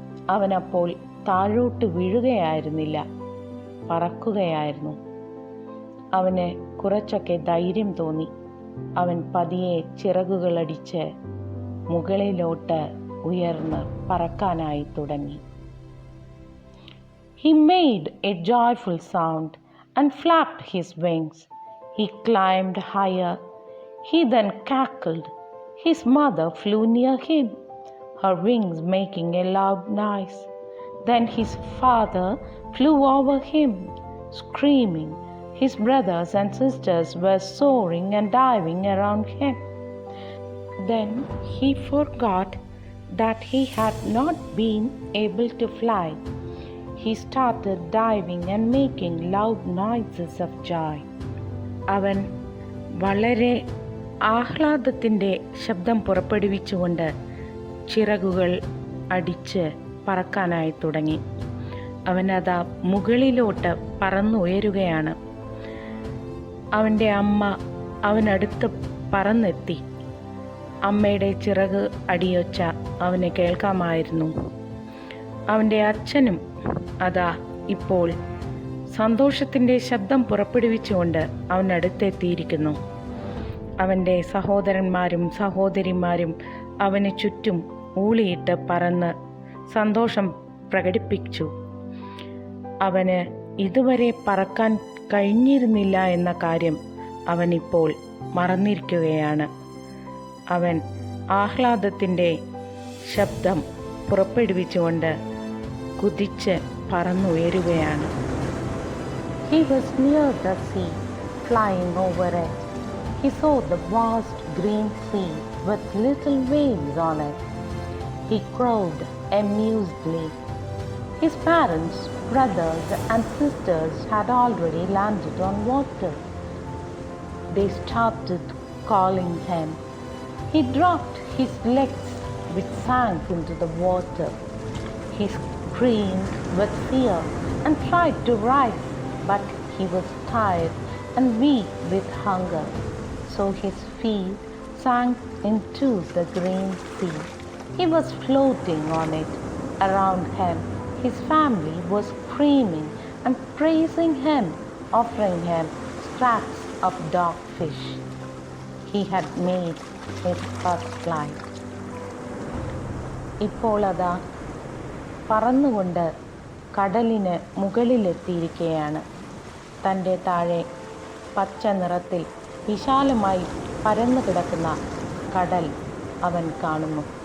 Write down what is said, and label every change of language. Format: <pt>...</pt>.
<ml>അവനപ്പോൾ താഴോട്ട് വീഴുകയായിരുന്നില്ല, പറക്കുകയായിരുന്നു. അവന് കുറച്ചൊക്കെ ധൈര്യം തോന്നി. അവൻ പതിയെ ചിറകുകളടിച്ച് മുകളിലോട്ട് ഉയർന്ന് പറക്കാനായി തുടങ്ങി.</ml> <en>He made a joyful sound and flapped his wings. He climbed higher. He then cackled. His mother flew near him. her wings making a loud noise. Then his father flew over him, screaming. His brothers and sisters were soaring and diving around him. Then he forgot that he had not been able to fly. He started diving and making loud noises of joy.</en> <ml>അവൻ വളരെ ആഹ്ലാദത്തിൻ്റെ ശബ്ദം പുറപ്പെടുവിച്ചുകൊണ്ട് ചിറകുകൾ അടിച്ച് പറക്കാനായി തുടങ്ങി. അവനതാ മുകളിലോട്ട് പറന്നുയരുകയാണ്. അവൻ്റെ അമ്മ അവനടുത്ത് പറന്നെത്തി. അമ്മയുടെ ചിറക് അടിയൊച്ച അവന് കേൾക്കാമായിരുന്നു. അവൻ്റെ അച്ഛനും അതാ ഇപ്പോൾ സന്തോഷത്തിൻ്റെ ശബ്ദം പുറപ്പെടുവിച്ചുകൊണ്ട് അവനടുത്തെത്തിയിരിക്കുന്നു. അവൻ്റെ സഹോദരന്മാരും സഹോദരിമാരും അവന് ചുറ്റും ഊളിയിട്ട് പറന്ന് സന്തോഷം പ്രകടിപ്പിച്ചു. അവന് ഇതുവരെ പറക്കാൻ കഴിഞ്ഞിരുന്നില്ല എന്ന കാര്യം അവനിപ്പോൾ മറന്നിരിക്കുകയാണ്. അവൻ ആഹ്ലാദത്തിൻ്റെ ശബ്ദം പുറപ്പെടുവിച്ചുകൊണ്ട് കുതിച്ച് പറന്നുയരുകയാണ്.</ml> <en>He was near the sea, flying over it. He saw the vast green sea with little waves on it. He crowed amusedly. His parents, brothers and sisters had already landed on water. They started calling him. He dropped his legs, which sank into the water. He screamed with fear and tried to rise, but he was tired and weak with hunger. So his feet sank into the green sea. He was floating on it. Around him, his family was screaming and praising him, offering him scraps of dogfish. He had made his first flight.</en> <ml>ഇപ്പോൾ അതാ പറന്നുകൊണ്ട് കടലിന് മുകളിലെത്തിയിരിക്കുകയാണ്. തൻ്റെ താഴെ പച്ച നിറത്തിൽ വിശാലമായി പരന്നു കിടക്കുന്ന കടൽ അവൻ കാണുന്നു.</ml>